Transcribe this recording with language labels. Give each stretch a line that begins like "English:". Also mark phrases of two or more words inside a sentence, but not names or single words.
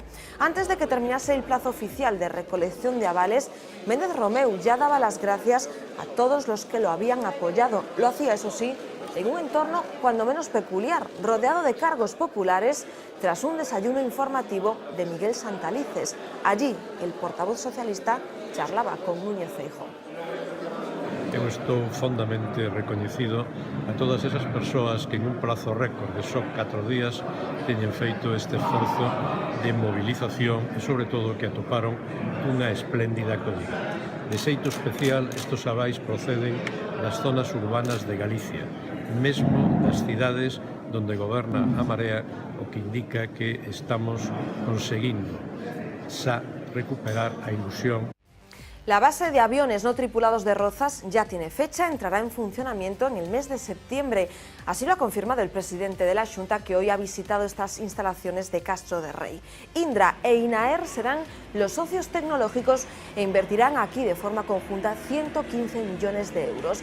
Spanish: Antes de que terminase el plazo oficial de recolección de avales, Méndez Romeu ya daba las gracias a todos los que lo habían apoyado. Lo hacía, eso sí, en un entorno cuando menos peculiar, rodeado de cargos populares, tras un desayuno informativo de Miguel Santalices. Allí, el portavoz socialista charlaba con Núñez Feijóo.
Galician: Eu estou fondamente recoñecido a todas esas persoas que en un prazo récord de só 4 días teñen feito este esforzo de movilización e, sobre todo, que atoparon unha espléndida acollida. De xeito especial, estos avais proceden das zonas urbanas de Galicia, mesmo das cidades donde goberna a Marea, o que indica que estamos conseguindo xa recuperar a ilusión.
Spanish: La base de aviones no tripulados de Rozas ya tiene fecha, entrará en funcionamiento en el mes de septiembre. Así lo ha confirmado el presidente de la Xunta, que hoy ha visitado estas instalaciones de Castro de Rei. Indra e INAER serán los socios tecnológicos e invertirán aquí de forma conjunta 115 millones de euros.